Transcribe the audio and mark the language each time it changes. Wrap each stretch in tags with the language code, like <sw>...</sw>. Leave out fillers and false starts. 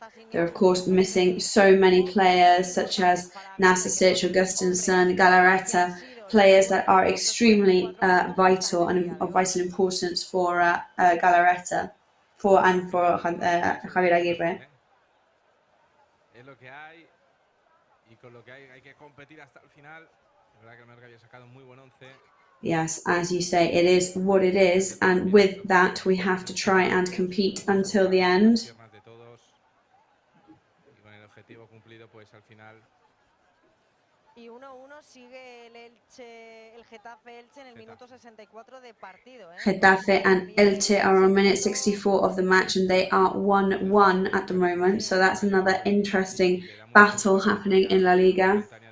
<en>They're of course missing so many players such as Nasic, Augustinsson, Galarreta, players that are extremely vital and of vital importance for Galarreta and for Javier Aguirre.</en> <es>Es lo que hay y con lo que hay que competir hasta el final. Es verdad que el Mallorca había sacado un muy buen 11.</es> <en>Yes, as you say, it is what it is, and with that we have to try and compete until the end.</en> <es>Y con el objetivo cumplido, pues al final. Y 1-1 sigue el Getafe Elche en el minuto 64 de partido.</es> <en>Getafe and Elche are on minute 64 of the match, and they are 1-1 at the moment. So that's another interesting battle happening in La Liga.</en>